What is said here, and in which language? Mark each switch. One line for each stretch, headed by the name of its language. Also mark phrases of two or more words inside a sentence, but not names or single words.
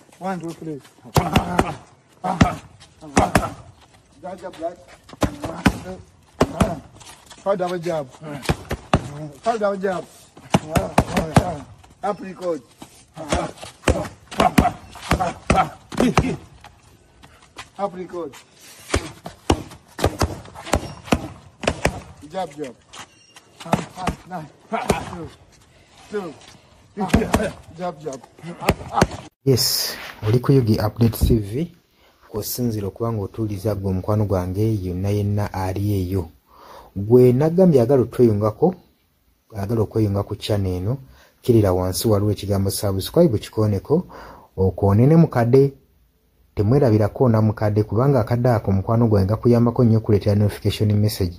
English: 1, 2, 3. Jab, right. Third double jab. Third double jab. Apricot. Apricot. Jab, jab. 2. Jab, jab.
Ganda: Yes, oli ku Yugi Update TV kusinzira okubanga otuuliza gwe omukwano gwange yonna yenna ali eyo. Gwe nagambye agala otweyungako, agala okweyunga ku channel eno, kirira wansi waliwo ekigambo subscribe kikoneko, okoonene mukadde, temwerabirako na mukadde kubanga akadde ako omukwano gwange gakuyambako nnyo okuleetera
English: notification message.